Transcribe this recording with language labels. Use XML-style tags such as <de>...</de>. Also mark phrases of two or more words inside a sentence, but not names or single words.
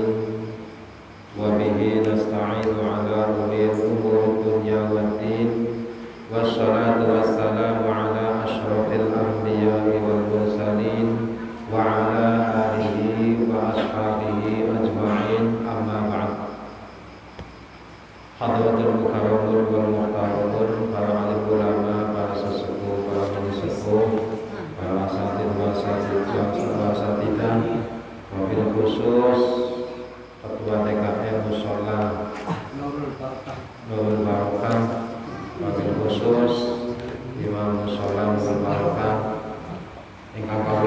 <ar>وبه نستعين على أمور الدنيا والدين. والصلاة والسلام على أشرف الأنبياء والمرسلين وعلى آله وأصحابه أجمعين، أما بعد. حضرات المكرمون والمحترمون,</ar> <id>para alim ulama, para sesepuh, para majelis sepuh, para</id> <ar>أساتيذ وأساتيذة, وبالخصوص</ar> <id>Ketua TKM Mushola Nurul Barokah,</id> <ar>وبالخصوص</ar> <id>Imam Mushola Nurul Barokah,</id> <jv>ingkang kawula</jv>